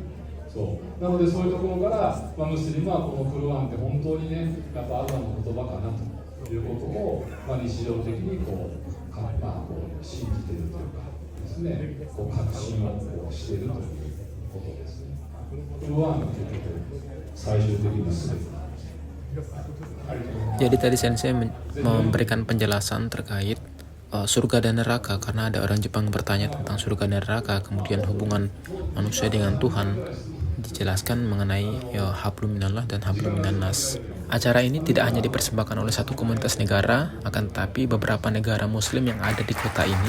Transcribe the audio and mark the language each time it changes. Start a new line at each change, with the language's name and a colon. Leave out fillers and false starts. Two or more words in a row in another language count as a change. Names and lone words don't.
Japanese: そうなので、そういうところから、ムスリムはこのクルワンって本当にね、やっぱアラの言葉かなということを、日常的に信じているというかですね、確信をしているということですね。クルワンが結局最終的な全てなんです。
Indonesian: Jadi tadi Sensei memberikan penjelasan terkait surga dan neraka, karena ada orang Jepang bertanya tentang surga dan neraka, kemudian hubungan manusia dengan Tuhan dijelaskan mengenai
Arabic: حبل من الله
Indonesian: dan
Arabic: حبل من الناس.
Indonesian: Acara ini tidak hanya dipersembahkan oleh satu komunitas negara, akan tetapi beberapa negara muslim yang ada di kota ini.